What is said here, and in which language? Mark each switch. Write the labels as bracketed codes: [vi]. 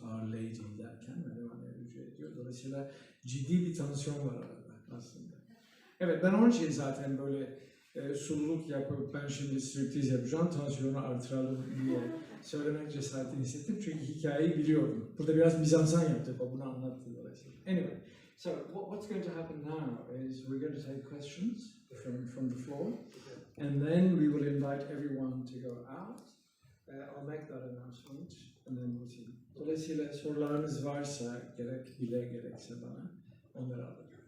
[tr] Our Lady derken Meryem Ana'ya rücu ediyor. Dolayısıyla ciddi bir tansiyon var arada aslında. Evet, ben onun için zaten böyle sululuk yapıp ben şimdi striptease yapacağım, tansiyonu artıralım diye söylemek cesaretini hissettim. Çünkü hikayeyi biliyordum. Burada biraz mizansen yaptık, o bunu anlattı dolayısıyla. [en] Anyway, so what's going to happen now is we're going to take questions from the floor. And then we will invite everyone to go out. I'll make that announcement and then we'll see. [tr] Dolayısıyla sorularınız varsa gerek bile gerekse bana onları alın.